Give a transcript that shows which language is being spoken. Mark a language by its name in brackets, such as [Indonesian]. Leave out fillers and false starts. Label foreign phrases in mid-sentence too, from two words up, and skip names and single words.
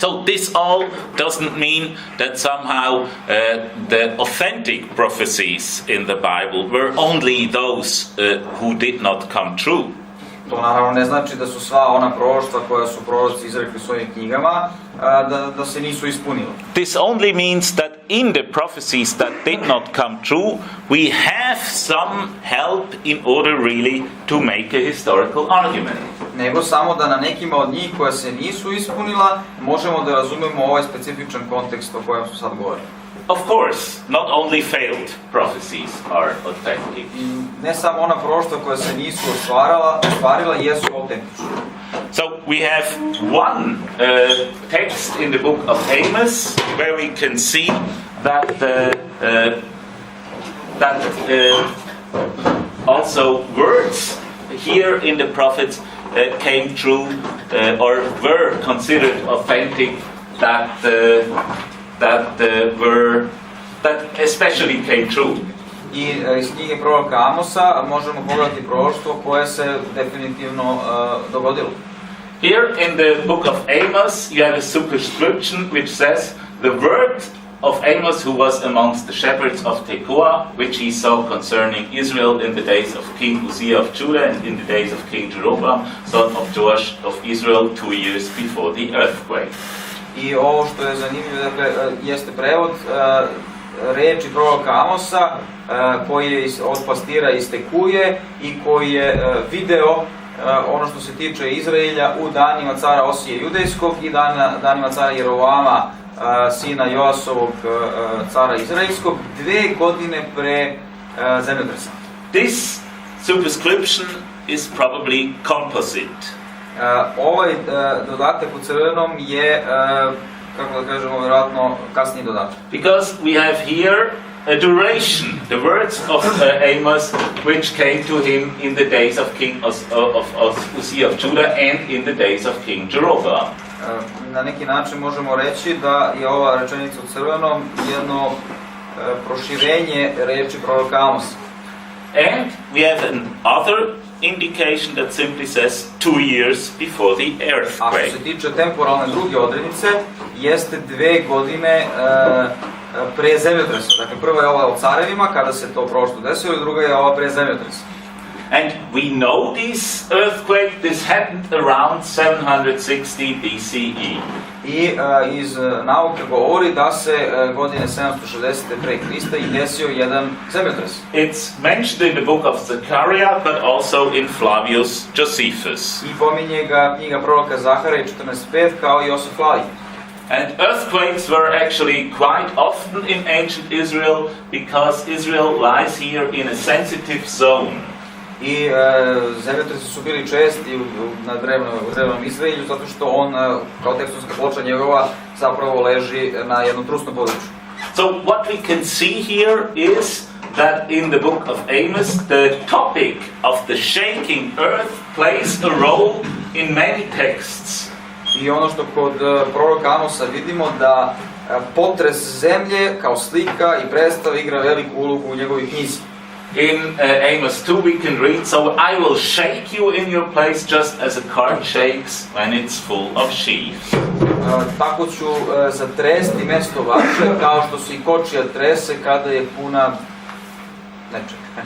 [English] So this all doesn't mean that somehow the authentic prophecies in the Bible were only those who did not come true. [Serbian] To naravno ne znači da su sva ona proroštva koja su proroci izrekli u svojim knjigama, da se nisu ispunila. [English] This only means that in the prophecies that did not come true, we have some help in order really to make a historical argument. [Serbian] Nego samo da na nekima od njih koja se nisu ispunila, možemo da razumemo ovaj specifičan kontekst o kojem smo sad govorili. [English] Of course, not only failed prophecies are authentic. [Serbian] Ne samo ona proroštva koja se nisu ostvarila jesu autentična. [English] So we have one text in the book of Amos where we can see that also words here in the prophets came true or were considered authentic that especially came true. [Serbian] I iz knjige proroka Amosa možemo pogledati proroštvo koje se definitivno dogodilo. [English] Here in the book of Amos you have a superscription which says the word of Amos who was amongst the shepherds of Tekoa, which he saw concerning Israel in the days of King Uzziah of Judah and in the days of King Jeroboam, son of Joash of Israel, 2 years before the earthquake. [Serbian] I ovo što je zanimljivo, dakle, jeste prevod reči proroka Amosa koji je od pastira iz Tekuje i koji je video ono što se tiče Izraelja u danima cara Osije Judejskog i danima cara Jeroboama, sina Joasovog, cara Izraelskog, 2 godine pre zemljotresa. [English] This superscription is probably composite. [Serbian] Ovaj dodatak u crvenom je, kako da kažemo, vjerojatno kasniji dodatak. [English] Because we have here a duration, the words of Amos, which came to him in the days of King Uzziah of Judah and in the days of King Jeroboam. [Serbian] Na neki način možemo reći da je ova rečenica u crvenom jedno proširenje reči proroka Amosa. [English] And we have another indication that simply says 2 years before the earthquake. [Serbian] A što se tiče temporalne druge odrednice, jeste 2 godine pre zemljotresa. Dakle, prva je ova o carevima, kada se to proroštvo desilo, i druga je ova pre zemljotresa. [English] And we know this earthquake, this happened around 760 BCE. [Serbian] I iz nauke govori da se godine 760. pre Krista i desio jedan zemljotres. [English] It's mentioned in the book of Zechariah, but also in Flavius Josephus. [Serbian] I pominje ga knjiga proroka Zaharija 14:5 kao i Josef Flavij. [English] And earthquakes were actually quite often in ancient Israel because Israel lies here in a sensitive zone. [Serbian] I zemljotresi su bili česti na drevnom Izraelju zato što on, kao tekstonska ploča njegova, zapravo leži na jednom trusnom području. [English] So what we can see here is that in the book of Amos the topic of the shaking earth plays a role in many texts. [Serbian] I ono što kod proroka Amosa vidimo da potres zemlje kao slika i predstava igra veliku ulogu u njegovoj knjizi. [English] In Amos 2 we can read, so I will shake you in your place just as a cart shakes when it's full of sheaves. [Serbian] Tako ću zatresti mesto vaše kao što se i kočija trese kada je puna nečega.